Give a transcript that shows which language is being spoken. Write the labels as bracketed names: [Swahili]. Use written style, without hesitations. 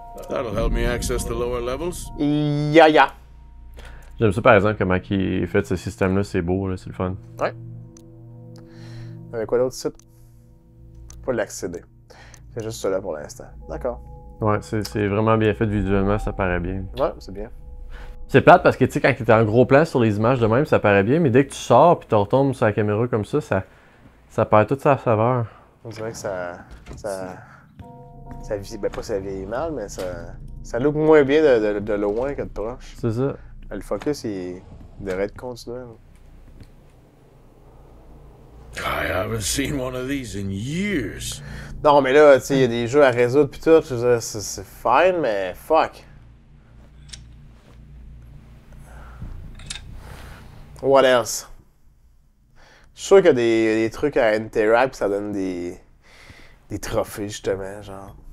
[English] That'll help me access the lower levels. Ya. [French] J'aime ça, par exemple, comment il fait ce système-là. C'est beau, là, c'est le fun. Avec quoi d'autre site? Pas l'accéder. C'est juste cela pour l'instant. D'accord. Ouais, c'est vraiment bien fait visuellement, ça paraît bien. Ouais, c'est bien. C'est plate parce que, tu sais, quand t'es en gros plan sur les images de même, ça paraît bien, mais dès que tu sors puis tu retombes sur la caméra comme ça perd toute sa saveur. On dirait que ça vieillit, ben pas ça vieillit mal, mais ça look moins bien de loin que de proche. C'est ça. Le focus, il devrait être continuel. [English] I haven't seen one of these in years. [French] Non, mais là, tu sais, il y a des jeux à résoudre pis tout, je veux dire, c'est fine, mais fuck. [English] What else? [French] Je suis sûr qu'il y a des trucs à interact pis ça donne des trophées, justement, genre.